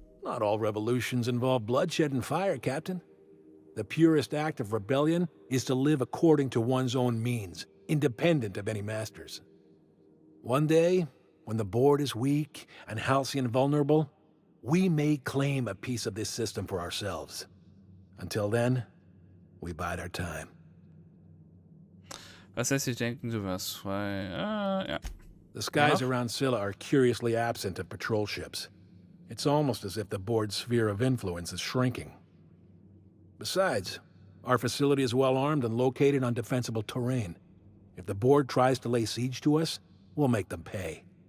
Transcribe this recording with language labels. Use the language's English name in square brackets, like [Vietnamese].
[English] Not all revolutions involve bloodshed and fire, Captain. The purest act of rebellion is to live according to one's own means, independent of any masters. One day, when the board is weak and Halcyon vulnerable, we may claim a piece of this system for ourselves. Until then, we bide our time. [German] Was lässt dich denken, du wärst frei? Ja. [English] The skies around Scylla are curiously absent of patrol ships. It's almost as if the board's sphere of influence is shrinking. Besides, our facility is well armed and located on defensible terrain. If the board tries to lay siege to us, we'll make them pay.